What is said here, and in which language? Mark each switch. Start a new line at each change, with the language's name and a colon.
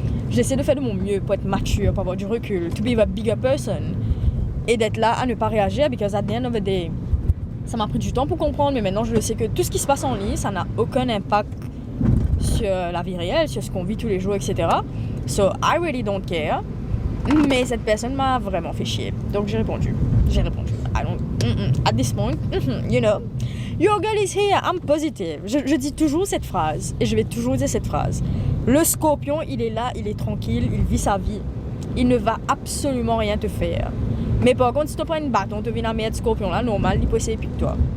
French: J'essaie de faire de mon mieux pour être mature, pour avoir du recul,
English: to be a bigger person
French: et d'être là à ne pas réagir
English: because at the end of the day,
French: ça m'a pris du temps pour comprendre, mais maintenant je le sais que tout ce qui se passe en ligne, ça n'a aucun impact sur la vie réelle, sur ce qu'on vit tous les jours, etc.
English: So I really don't care.
French: Mais cette personne m'a vraiment fait chier. Donc j'ai répondu.
English: I don't... At this point, you know, your girl is here, I'm positive.
French: Je dis toujours cette phrase. Et je vais toujours dire cette phrase. Le scorpion, il est là, il est tranquille, il vit sa vie. Il ne va absolument rien te faire. Mais par contre, si tu prends une bâton, tu viens à mettre scorpion là, normal, il peut essayer plus que toi.